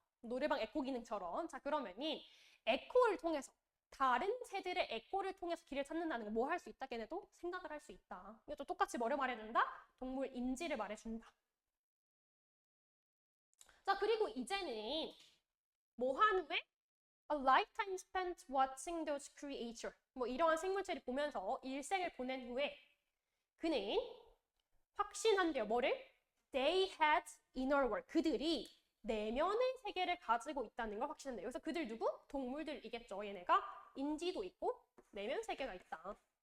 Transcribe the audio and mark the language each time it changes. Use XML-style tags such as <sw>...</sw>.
<ko>노래방 에코 기능처럼. 자, 그러면은 에코를 통해서 다른 새들의 에코를 통해서 길을 찾는다는 거 뭐 할 수 있다? 걔네도 생각을 할 수 있다. 이것도 똑같이 뭐를 말해준다? 동물 인지를 말해준다. 자, 그리고 이제는 뭐 한 후에?</ko> <en>A lifetime spent watching those creatures.</en> <ko>뭐 이러한 생물체를 보면서 일생을 보낸 후에 그는 확신한대요. 뭐를?</ko> <en>They had inner world.</en> <ko>그들이 내면의 세계를 가지고 있다는 걸 확신한대요. 여기서 그들 누구? 동물들이겠죠. 얘네가 인지도 있고 내면 세계가 있다.</ko>